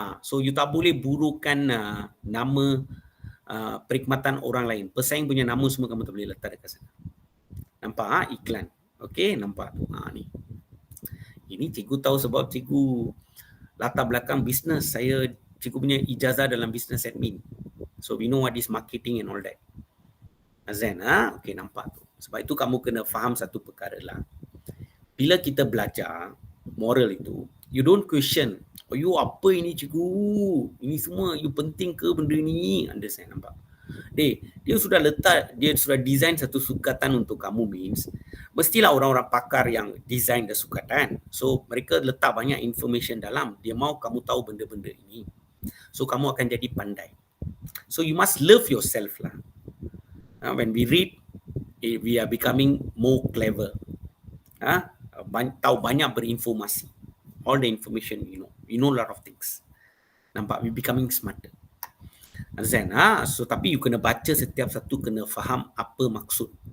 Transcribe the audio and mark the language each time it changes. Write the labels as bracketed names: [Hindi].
[Malay] So you tak boleh burukan nama perkhidmatan orang lain. Pesaing punya nama semua kamu tak boleh letak dekat sana. Nampak iklan. Okey, nampak tu. Ni. Ini cikgu tahu sebab cikgu latar belakang bisnes. Cikgu punya ijazah dalam business admin. [English] So we know what is marketing and all that. [Malay] Azan, okey nampak tu. Sebab itu kamu kena faham satu perkara lah. Bila kita belajar moral itu, [English] you don't question. [Malay] Oh, you apa ini cikgu? Ini semua you penting ke benda ni? Understand, nampak? Dia sudah letak, dia sudah design satu sukatan untuk kamu means mestilah orang-orang pakar yang design the sukatan. So mereka letak banyak information dalam. Dia mau kamu tahu benda-benda ini. So kamu akan jadi pandai. [English] So you must love yourself lah. When we read, we are becoming more clever. [Malay] Tahu banyak berinformasi. [English] All the information you know. You know a lot of things. Nampak? We becoming smarter. Azan, so [Malay] tapi you kena baca setiap satu, kena faham apa maksud.